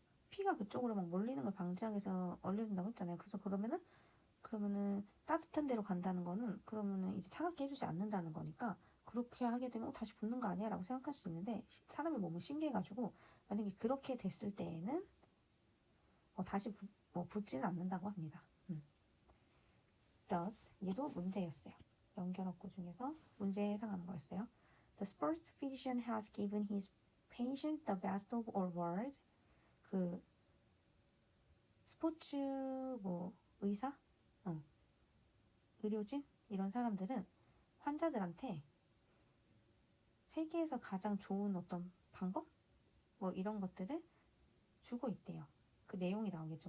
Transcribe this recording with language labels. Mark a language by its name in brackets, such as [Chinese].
[Korean] 피가 그쪽으로 막 몰리는 걸 방지하기 위해서 얼려준다고 했잖아요. 그래서 그러면은 따뜻한 데로 간다는 거는 그러면은 이제 차갑게 해주지 않는다는 거니까 그렇게 하게 되면 다시 붙는 거 아니야? 라고 생각할 수 있는데 사람의 몸은 신기해가지고 만약에 그렇게 됐을 때에는 다시 붙지는 않는다고 합니다. Thus 얘도 문제였어요. 연결어구 중에서 문제에 해당하는 거였어요. [English] The sports physician has given his patient the best of all worlds. [Korean] 그 스포츠 뭐 의사, 의료진 이런 사람들은 환자들한테 세계에서 가장 좋은 어떤 방법 뭐 이런 것들을 주고 있대요. 그 내용이 나오겠죠.